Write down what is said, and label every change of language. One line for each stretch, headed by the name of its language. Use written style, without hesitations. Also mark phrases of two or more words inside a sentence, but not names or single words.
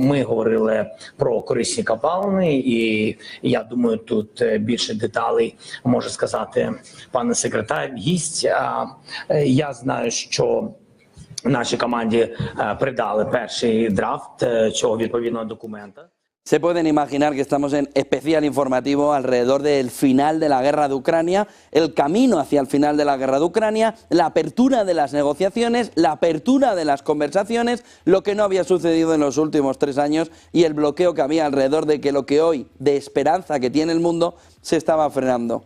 Ukrainian: Ми говорили про корисні копалини, і я думаю, тут більше деталей може сказати пане секретар, гість. Я знаю, що нашій команді придали перший драфт цього відповідного документа.
Spanish: Se pueden imaginar que estamos en especial informativo alrededor del final de la guerra de Ucrania, el camino hacia el final de la guerra de Ucrania, la apertura de las negociaciones, la apertura de las conversaciones, lo que no había sucedido en los últimos 3 años y el bloqueo que había alrededor de que lo que hoy de esperanza que tiene el mundo se estaba frenando.